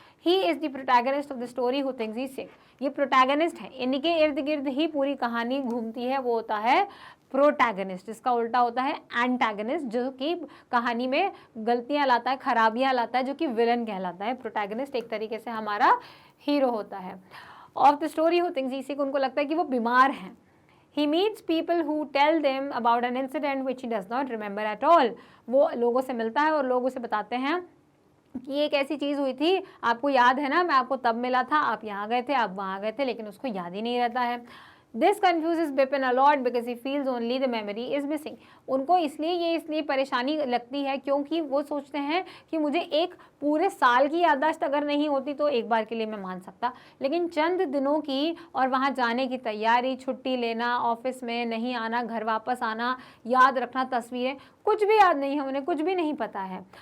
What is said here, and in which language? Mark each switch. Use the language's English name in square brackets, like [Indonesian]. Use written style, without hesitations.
[English] He is the protagonist of the story who thinks he sick. [Hindi] ये protagonist है, इनके इर्द गिर्द ही पूरी कहानी घूमती है, वो होता है प्रोटैगनिस्ट, जिसका उल्टा होता है एंटैगनिस्ट, जो कि कहानी में गलतियां लाता है, खराबियां लाता है, जो कि विलन कहलाता है। प्रोटैगनिस्ट एक तरीके से हमारा हीरो होता है [English] Of the story who thinks he sick. [Hindi] उनको लगता है कि वो बीमार हैं। [English] He meets people who tell them about an incident which he does not remember at all. [Hindi] वो लोगों से मिलता है और लोग उसे बताते हैं कि एक ऐसी चीज़ हुई थी, आपको याद है ना, मैं आपको तब मिला था, आप यहाँ गए थे, आप वहाँ गए थे, लेकिन उसको याद ही नहीं रहता है। [English] This confuses Bipin a lot because he feels only the memory is missing. [Hindi] उनको इसलिए परेशानी लगती है क्योंकि वो सोचते हैं कि मुझे एक पूरे साल की याददाश्त अगर नहीं होती तो एक बार के लिए मैं मान सकता, लेकिन चंद दिनों की और वहाँ जाने की तैयारी, छुट्टी लेना, ऑफिस में नहीं आना, घर वापस आना, याद रखना तस्वीरें, कुछ भी याद नहीं है उन्हें, कुछ भी नहीं पता है।